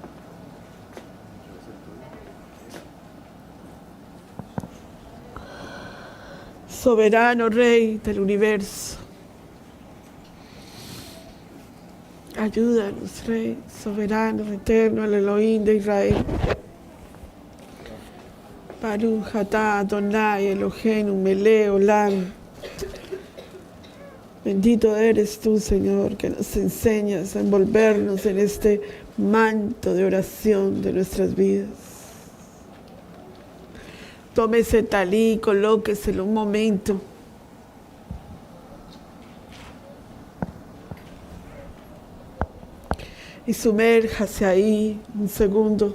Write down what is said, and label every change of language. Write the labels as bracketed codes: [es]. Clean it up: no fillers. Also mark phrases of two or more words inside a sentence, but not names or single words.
[es] Soberano Rey del universo. Ayúdanos, Rey, soberano, eterno, el Elohim de Israel. [he] ברוך אתה אדני אלהינו מלך עולם. [es] Bendito eres tú, Señor, que nos enseñas a envolvernos en este manto de oración de nuestras vidas. Tome ese talí, colóqueselo un momento. Y sumérjase ahí un segundo.